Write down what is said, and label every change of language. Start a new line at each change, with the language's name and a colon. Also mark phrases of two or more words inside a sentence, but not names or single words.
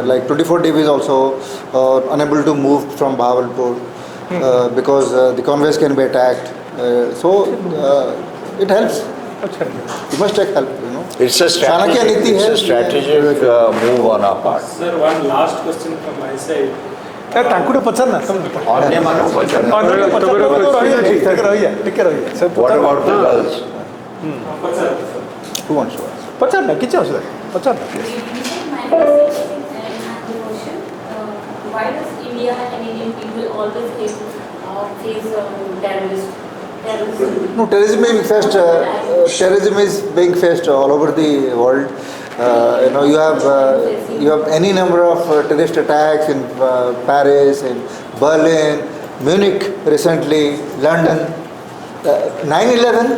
English: Like 24 DB is also unable to move from Bahawalpur because the convoys can be attacked. So it helps. You must take help. It's a strategic move on our part. Sir, one last question from my side.
Odia: ତାଙ୍କୁ ପଚାର ନା ଅନ୍ୟମାନଙ୍କୁ ପଚାର।
English: What about the girls? Who wants to ask?
Odia: ପଚାର ନା କିଛି ଅସୁବିଧା ପଚାର ନା
English: Why does India and Indian people always face terrorism? No, terrorism is being faced all over the world. You have any number of terrorist attacks in Paris, in Berlin, Munich recently, London, 9/11.